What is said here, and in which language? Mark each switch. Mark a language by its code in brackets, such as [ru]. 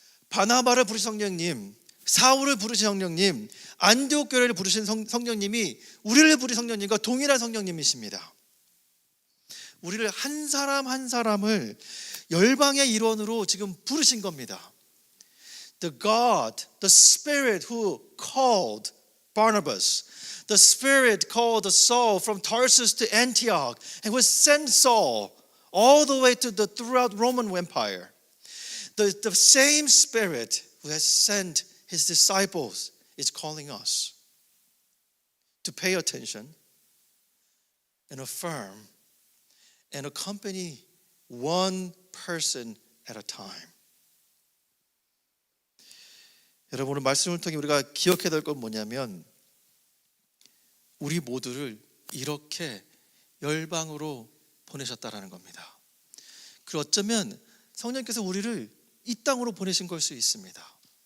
[ko] 바나바를 부르신 성령님, 사울을 부르신 성령님, 안디옥 교회를 부르신 성령님이 우리를 부르신 성령님과 동일한 성령님이십니다. 우리를 한 사람 한 사람을 열방의 일원으로 지금 부르신 겁니다. [en] The God, the Spirit who called Barnabas, the Spirit called Saul from Tarsus to Antioch, and who sent Saul all the way to throughout Roman Empire. The same Spirit who has sent His disciples is calling us to pay attention and affirm and accompany one person at a time. [ko] 여러분, 오늘 말씀을 통해 우리가 기억해야 될 건 뭐냐면 우리 모두를 이렇게 열방으로 보내셨다라는 겁니다. 그리고 어쩌면 성령께서 우리를 이 땅으로 보내신 걸 수 있습니다.